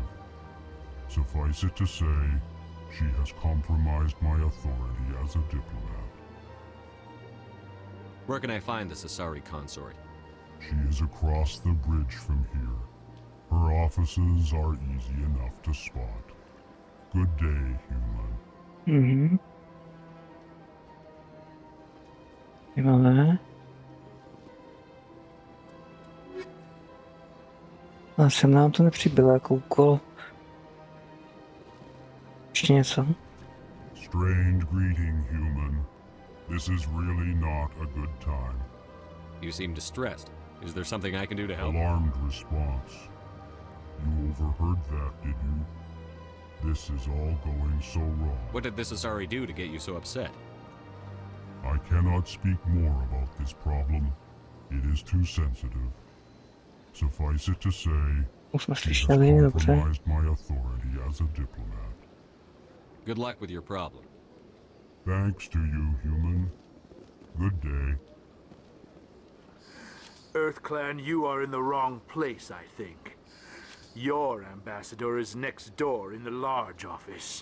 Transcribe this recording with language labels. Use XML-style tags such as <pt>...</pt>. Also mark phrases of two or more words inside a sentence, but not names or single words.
<en>Suffice it to say, she has compromised my authority as a diplomat. Where can I find this Asari consort? She is across the bridge from here. Her offices are easy enough to spot. Good day, human.</en> <cs>Zajímavé. A sem nám to nepřibylo jako úkol. Ještě něco?</cs> <en>Strange greeting, human. This is really not a good time. You seem distressed. Is there something I can do to help? Alarmed response. You overheard that, did you? This is all going so wrong. What did this Asari do to get you so upset? I cannot speak more about this problem. It is too sensitive. Suffice it to say,</en> <cs>Už jsme</cs> <en>she has</en> <cs>slyšeli, dobře.</cs> <en>compromised my authority as a diplomat. Good luck with your problem. Thanks to you, human. Good day. EarthClan, you are in the wrong place, I think. Your ambassador is next door in the large office.</en>